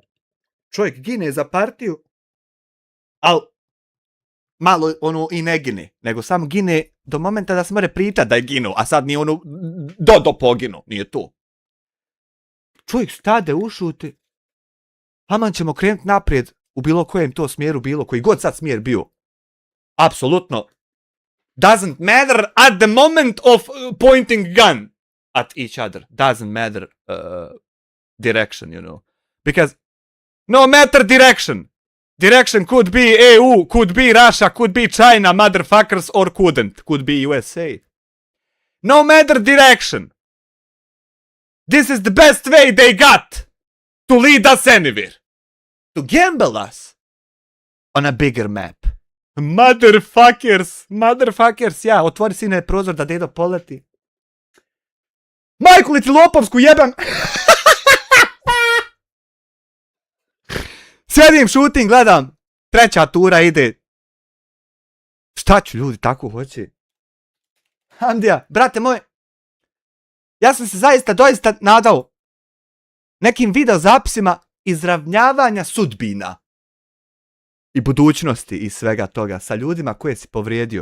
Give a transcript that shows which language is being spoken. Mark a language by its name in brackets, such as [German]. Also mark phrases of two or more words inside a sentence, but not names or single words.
[Bosnian] Čovjek gine za partiju, al malo ono i ne gine, nego samo gine do momenta da se more pričat da je ginu, a sad nije ono do poginu, nije to. Čovjek stade ušuti, aman ćemo krenuti naprijed u bilo kojem to smjeru bilo, koji god sad smjer bio. Apsolutno. [English] Doesn't matter at the moment of pointing gun at each other. Doesn't matter direction, you know. Because no matter direction. Direction could be EU, could be Russia, could be China, motherfuckers, or couldn't. Could be USA. No matter direction. This is the best way they got to lead us anywhere. To gamble us on a bigger map. Motherfuckers, [Bosnian] ja, otvori sine prozor da dedo poleti. Majku li ti lopovsku jebam! Sjedim, šutim, gledam. 3. tura ide. Šta ću, ljudi, tako hoće? Andija, brate moj, ja sam se zaista doista nadao nekim video zapisima izravnjavanja sudbina i budućnosti i svega toga sa ljudima koje si povrijedio.